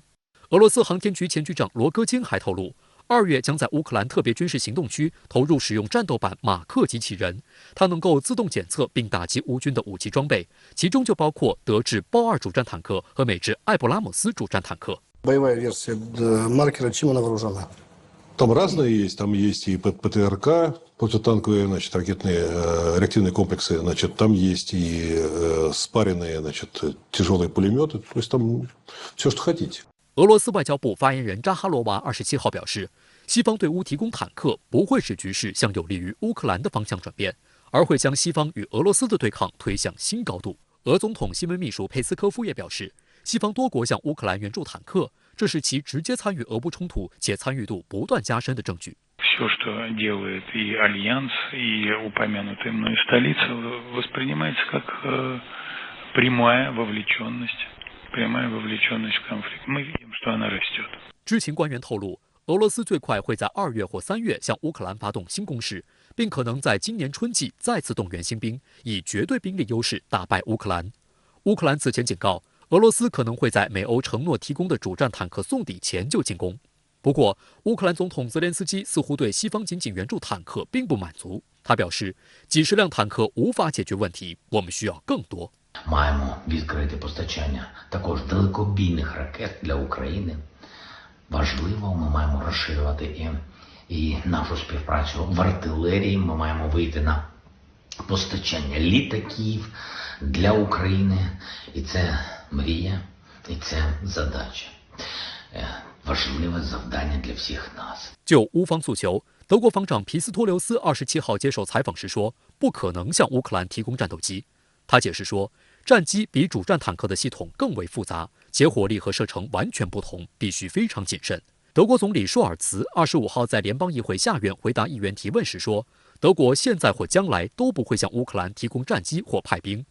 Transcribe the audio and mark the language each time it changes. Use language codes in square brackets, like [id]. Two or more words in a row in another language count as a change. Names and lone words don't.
[zh] 俄罗斯航天局前局长罗戈金还透露，2月将在乌克兰特别军事行动区投入使用战斗版马克机器人，它能够自动检测并打击乌军的武器装备，其中就包括德制豹2主战坦克和美制艾布拉姆斯主战坦克。 [ru] Боевая версия маркера, чем она вооружена? Там разные есть, там есть и ПТРК, противотанковые, значит, реактивные комплексы, значит, там есть и спаренные, значит, тяжелые пулеметы, то есть там все, что хотите. [zh] 俄罗斯外交部发言人扎哈罗娃27号表示，西方对乌提供坦克不会使局势向有利于乌克兰的方向转变，而会将西方与俄罗斯的对抗推向新高度。俄总统新闻秘书佩斯科夫也表示，西方多国向乌克兰援助坦克，这是其直接参与俄乌冲突且参与度不断加深的证据。 [ru] Все, что делает и Альянс, и упомянутая мною столица, воспринимается как прямая вовлеченность в конфликт. Мы видим, что она растет. [zh] 知情官员透露，俄罗斯最快会在2月或3月向乌克兰发动新攻势，并可能在今年春季再次动员新兵，以绝对兵力优势打败乌克兰。乌克兰此前警告，俄罗斯可能会在美欧承诺提供的主战坦克送抵前就进攻。不过，乌克兰总统泽连斯基似乎对西方仅仅援助坦克并不满足。他表示，几十辆坦克无法解决问题，我们需要更多。 [uk] Маємо відкрити постачання також далекобійних ракет для України. Важливо, ми маємо розширювати і нашу співпрацю в артилерії. Ми маємо вийти на постачання літаків для України. І це мрія, і це задача. Важливе завдання для всіх нас. [zh] 就乌方诉求，德国防长皮斯托留斯27号接受采访时说，不可能向乌克兰提供战斗机。他解释说，战机比主战坦克的系统更为复杂，且火力和射程完全不同，必须非常谨慎。德国总理舒尔茨25号在联邦议会下院回答议员提问时说，德国现在或将来都不会向乌克兰提供战机或派兵。